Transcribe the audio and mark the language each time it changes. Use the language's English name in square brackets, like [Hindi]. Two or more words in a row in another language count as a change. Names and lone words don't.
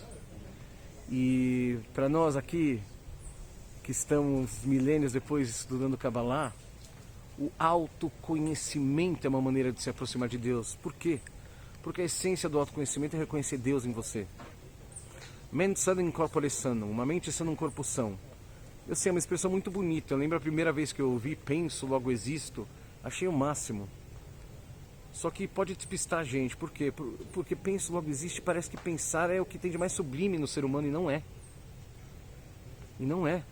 [Portuguese] E para nós aqui, que estamos milênios depois estudando Kabbalah, o autoconhecimento é uma maneira de se aproximar de Deus. Por quê? Porque a essência do autoconhecimento é reconhecer Deus em você. [Latin] Mente sana in corpore sano, [Portuguese] uma mente sana, um corpo são. Eu sei, é uma expressão muito bonita. Eu lembro a primeira vez que eu ouvi, penso, logo existo, achei o máximo. Só que pode despistar a gente. Por quê? Porque penso, logo existe, parece que pensar é o que tem de mais sublime no ser humano, e não é. E não é.